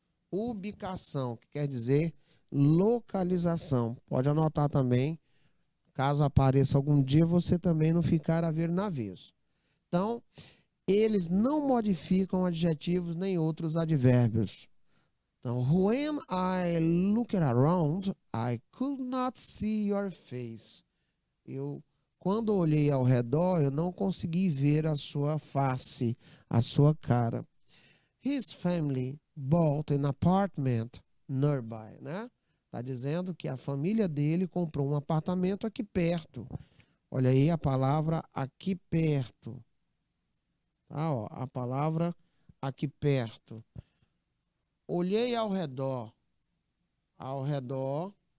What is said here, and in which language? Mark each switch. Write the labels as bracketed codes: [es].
[pt] Ubicação, que quer dizer localização. Pode anotar também, caso apareça algum dia, você também não ficar a ver navios. Então, eles não modificam adjetivos nem outros advérbios. Então, [en] when I looked around, I could not see your face. [pt] Quando olhei ao redor, eu não consegui ver a sua face, a sua cara. [en] His family bought an apartment nearby, né? [pt] Tá dizendo que a família dele comprou um apartamento aqui perto. Olha aí a palavra aqui perto. Tá, ó, a palavra aqui perto. Olhei ao redor. Ao redor.